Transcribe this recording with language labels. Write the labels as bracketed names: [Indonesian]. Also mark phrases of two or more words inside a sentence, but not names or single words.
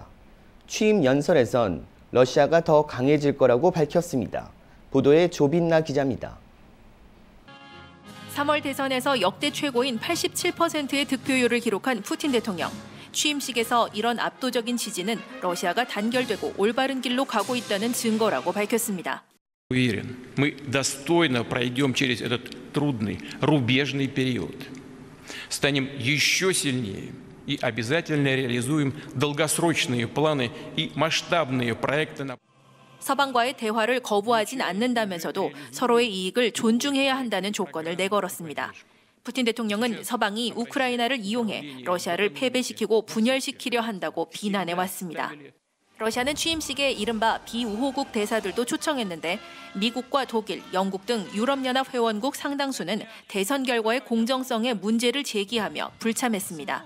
[Korean] 취임 연설에선 러시아가 더 강해질 거라고 밝혔습니다. 보도에 조빈나 기자입니다. 3월 대선에서 역대 최고인 87%의 득표율을 기록한 푸틴 대통령. 취임식에서 이런 압도적인 지지는 러시아가 단결되고 올바른 길로 가고 있다는 증거라고 밝혔습니다. [Russian] Уверен, мы достойно пройдем через этот трудный, рубежный период. Станем еще сильнее и обязательно реализуем долгосрочные планы и масштабные проекты на [Korean] 서방과의 대화를 거부하진 않는다면서도 서로의 이익을 존중해야 한다는 조건을 내걸었습니다. 푸틴 대통령은 서방이 우크라이나를 이용해 러시아를 패배시키고 분열시키려 한다고 비난해왔습니다. 러시아는 취임식에 이른바 비우호국 대사들도 초청했는데 미국과 독일, 영국 등 유럽연합 회원국 상당수는 대선 결과의 공정성에 문제를 제기하며 불참했습니다.